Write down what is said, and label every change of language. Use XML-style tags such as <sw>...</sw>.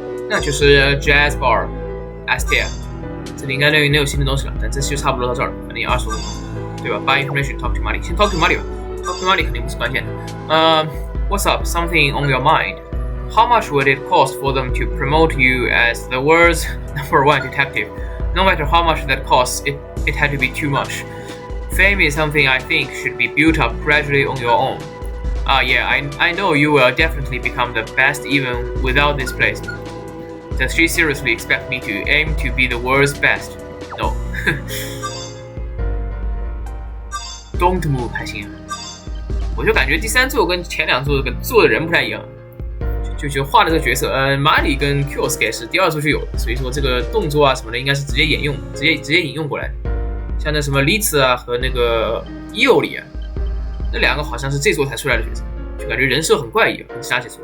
<zh>那就是 Jazz Bar Astia， 这里应该能有新的东西了，但这期就差不多到这儿了，反正也25分钟，对吧 ？</zh> <en>Buy information, talk to money，</en> <zh>先</zh> <en>talk to money</en> <zh>吧 ，</zh> <en>talk to money</en> <zh>肯定不是关键的。</zh> <en>What's up? Something on your mind? How much would it cost for them to promote you as the world's #1 detective? No matter how much that costs, it had to be too much. Fame is something I think should be built up gradually on your own. Yeah, I know you will definitely become the best even without this place. Does she seriously expect me to aim to be the world's best? No. Don't move</en> <zh>还行，我就感觉第3作跟前2作做的人不太一样，就画的这个角色，马里跟 Kyosuke 是第2作就有的，所以说这个动作啊什么的应该是直接引用过来的，像那什么 Litz 啊和那个伊欧里啊，那2个好像是这作才出来的角色，就感觉人设很怪异，跟其他几作。</zh>